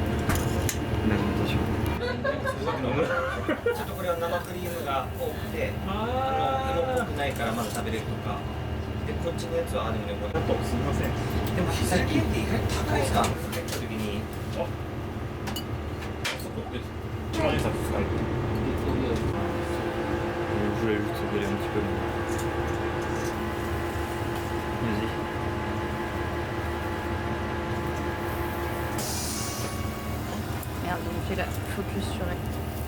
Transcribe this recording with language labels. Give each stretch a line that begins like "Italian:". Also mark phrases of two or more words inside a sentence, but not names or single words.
Japanese: ちょっとこれは生クリームが多くて芋っぽくないからまだ食べれるとかでこっちのやつはでもねもうあとすみませんでも最近って意外と高いですか結果的にそこって一万円札使う
French: Je voulais juste rigoler un petit peu. Vas-y. Merde, j'ai fait la focus sur la